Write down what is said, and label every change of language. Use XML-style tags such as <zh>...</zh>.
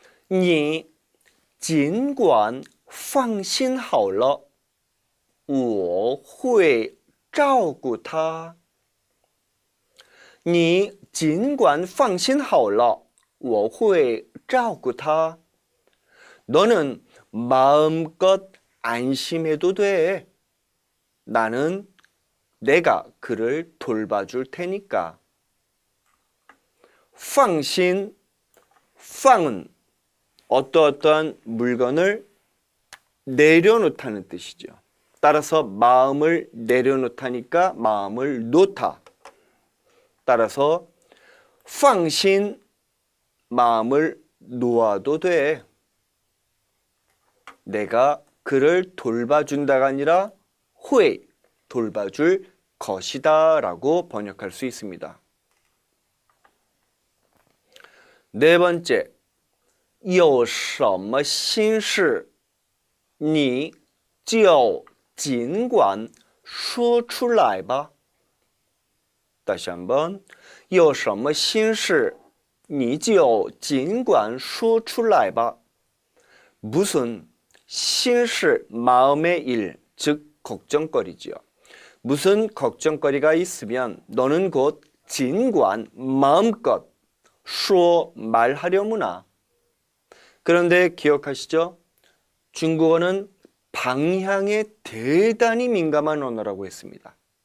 <zh>你尽管放心好了我会照顾他你尽管放心好了我会照顾他</zh> <ko>너는 마음껏 안심해도 돼. 나는 내가 그를 돌봐줄 테니까. 放心, 放은 어떠어떠한 물건을 내려놓다는 뜻이죠. 따라서 마음을 내려놓다니까 마음을 놓다. 따라서 放心, 마음을 놓아도 돼. 내가 그를 돌봐준다가 아니라 会 돌봐줄 것이다 라고 번역할 수 있습니다. 네 번째,</ko> <zh>有什么心事你就尽管说出来吧.</zh> <ko>다시 한번,</ko> <zh>有什么心事你就尽管说出来吧.</zh> <ko>무슨心事, 마음의 일, 즉 걱정거리지요. 무슨 걱정거리가 있으면 너는 곧 尽管, 마음껏 说, 말하려무나. 그런데 기억하시죠? 중국어는 방향에 대단히 민감한 언어라고 했습니다.</ko>